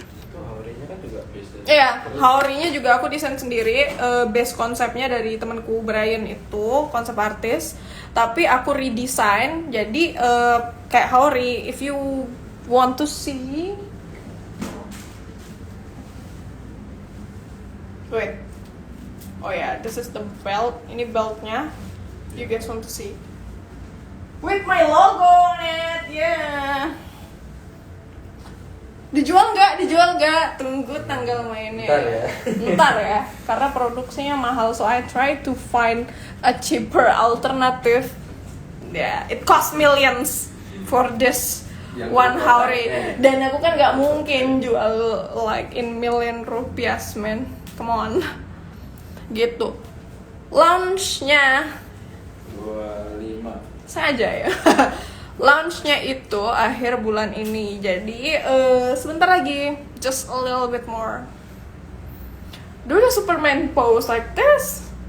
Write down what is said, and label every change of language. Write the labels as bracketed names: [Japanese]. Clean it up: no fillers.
[Indonesian] Itu haurinya kan juga base. Iya, haurinya juga aku desain sendiri. Base konsepnya dari temanku Brian itu, konsep artis. Tapi aku redesign, jadi kayak hauri. [English] If you want to see, wait, oh yeah, this is the belt. [Indonesian] Ini beltnya. [English] You guys want to see? With my logo on it, yeah. [Indonesian] Dijual nggak? Tunggu tanggal mainnya. Ntar ya, karena produksinya mahal, [English] so I try to find a cheaper alternative. Yeah, it cost millions for this [Indonesian] Yang [English] one hauri. ya. [Indonesian] Dan aku kan nggak mungkin jual [English] like in million rupiahs, man. Come on. [Indonesian] Gitu. Launchnya 25. saja ya. Launchnya itu akhir bulan ini. Jadi sebentar lagi. [English] just a little bit more. Do the Superman pose like this.